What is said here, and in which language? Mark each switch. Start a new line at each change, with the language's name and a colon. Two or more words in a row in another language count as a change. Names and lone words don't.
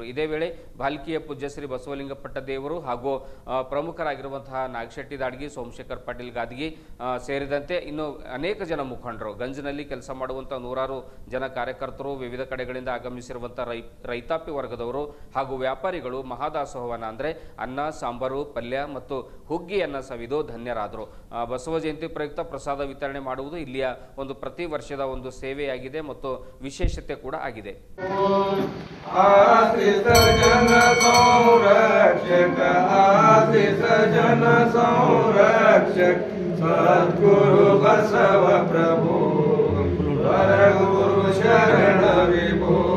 Kannada: ಇದೇ ವೇಳೆ ಭಾಲ್ಕಿಯ ಪೂಜ್ಯ ಶ್ರೀ ಬಸವಲಿಂಗಪಟ್ಟ ದೇವರು ಹಾಗೂ ಪ್ರಮುಖರಾಗಿರುವ ನಾಗಶೆಟ್ಟಿ ದಾಡ್ಗಿ, ಸೋಮಶೇಖರ್ ಪಾಟೀಲ್ ಗಾದ್ಗಿ ಸೇರಿದಂತೆ ಇನ್ನು ಅನೇಕ ಜನ ಮುಖಂಡರು, ಗಂಜ್ನಲ್ಲಿ ಕೆಲಸ ಮಾಡುವಂಥ 100 ಜನ ಕಾರ್ಯಕರ್ತರು, ವಿವಿಧ ಕಡೆಗಳಿಂದ ಆಗಮಿಸಿರುವಂಥ ರೈತಾಪಿ ವರ್ಗದವರು ಹಾಗೂ ವ್ಯಾಪಾರಿಗಳು ಮಹಾದಾಸೋಹವನ್ನು ಅಂದರೆ ಅನ್ನ, ಸಾಂಬಾರು, ಪಲ್ಯ ಮತ್ತು ಹುಗ್ಗಿಯನ್ನು ಸವಿದು ಧನ್ಯರಾದರು. ಬಸವ ಜಯಂತಿ ಪ್ರಯುಕ್ತ ಪ್ರಸಾದ ವಿತರಣೆ ಮಾಡುವುದು ಇಲ್ಲಿಯ ಒಂದು ಪ್ರತಿ ವರ್ಷದ ಒಂದು ಸೇವೆಯಾಗಿದೆ ಮತ್ತು ವಿಶೇಷತೆ ಕೂಡ ಆಗಿದೆ.
Sanskrit: जन संरक्षक सद्गुरु बसव प्रभु गुरु शरण विभो